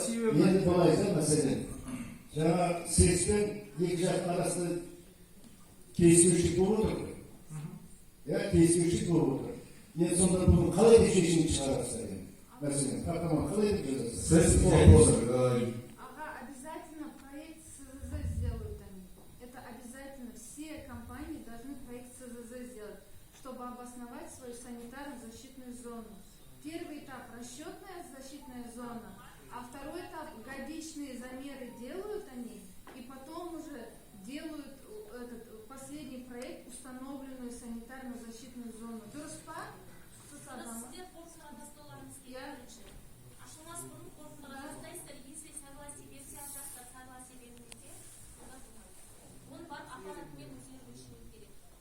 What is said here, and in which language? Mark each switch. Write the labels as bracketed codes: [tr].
[kk] Енді былай да мәселен, жаңа сеспен екі жақтың арасында келіспеушілік болып отыр ғой. Келіспеушілік болып отыр. Енді сонда бүгін қалай деп шешім шығарасыздар енді? Мәселен, хаттама қалай деп жазасыздар? [ru] Ага, обязательно проект СЗЗ сделают они. Это обязательно. Все компании должны проект СЗЗ сделать, чтобы обосновать свою санитарно-защитную зону. Первый этап – расчетная защитная зона, а второй этап – годичные замеры делают они, и потом уже делают этот последний проект, установленную санитарно-защитную зону. [kk] Дұрыспа? Сіздер қорытындыға столарыңызға келінші. Ашылмас бұрын қорытындыға жасайсыздар, [ru] если согласие [kk] берсе, жастар [ru] согласие [kk] бермесе, онда болмайды. Оны барып аппаратымен өздері өлшеу керек.